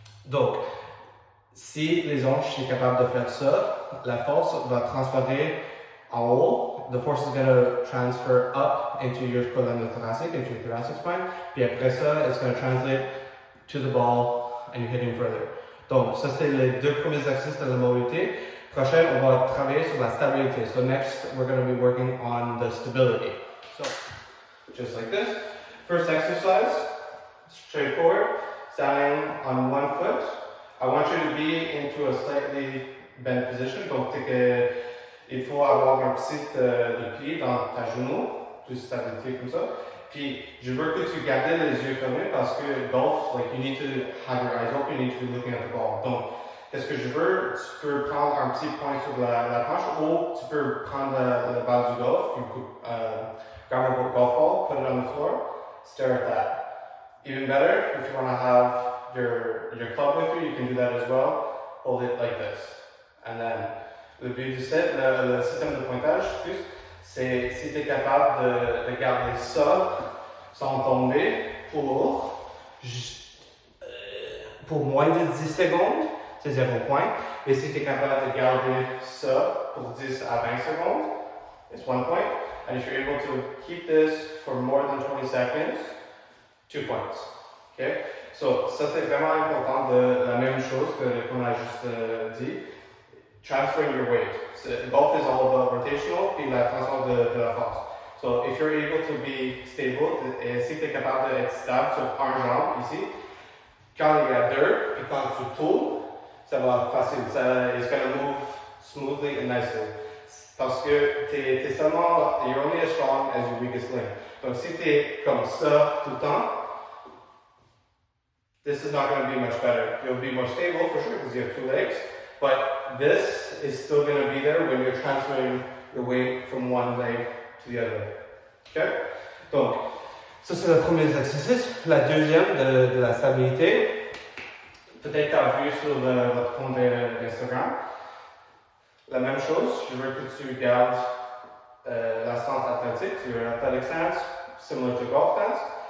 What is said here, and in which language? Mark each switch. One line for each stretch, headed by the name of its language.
French: Donc, si les hanches sont capables de faire ça, la force va transférer en haut.
English: The force is going to transfer up into your column thoracic, into your thoracic spine.
French: Puis après ça,
English: it's going to translate to the ball and you're hitting further.
French: Donc, ça c'est les deux premiers exercices de la mobilité. Prochain, on va travailler sur la stabilité.
English: So next, we're going to be working on the stability. So, just like this. First exercise, straightforward, standing on one foot. I want you to be into a slightly bent position.
French: Donc, il faut avoir un petit pli dans ta genou, plus stabilité comme ça. Puis, je veux que tu gardes les yeux fermés parce que golf,
English: like, you need to have your eyes open, you need to be looking at the ball.
French: Donc, qu'est-ce que je veux? Tu peux prendre un petit point sur la planche ou tu peux prendre la balle du golf,
English: grab a golf ball, put it on the floor, stare at that. Even better, if you want to have your club with you, you can do that as well. Hold it like this. And then,
French: le but du set, le système de pointage, c'est si tu es capable de garder ça sans tomber pour moins de 10 secondes, c'est 0 point. Et si tu es capable de garder ça pour 10 à 20 secondes,
English: it's 1 point. And if you're able to keep this for more than 20 seconds, 2 points. Okay?
French: So, ça c'est vraiment important de la même chose qu'on a juste dit.
English: Transferring your weight. So golf is all about rotational
French: et la transfert de la force.
English: So if you're able to be stable,
French: si tu es capable d'être stable sur un jambe ici, quand il y a deux et quand tu tournes, ça va facile.
English: It's going to move smoothly and nicely.
French: Parce que t'es seulement,
English: you're only as strong as your weakest link.
French: Donc si tu es comme ça tout le temps,
English: this is not going to be much better. You'll be more stable for sure because you have two legs. But this is still going to be there when you're transferring your weight from one leg to the other. Okay?
French: Donc, ça c'est le premier exercice. La deuxième de la stabilité, peut-être tu as vu sur votre compte d'Instagram. La même chose, je veux que tu gardes la stance athlétique,
English: your athletic stance, similar to golf stance.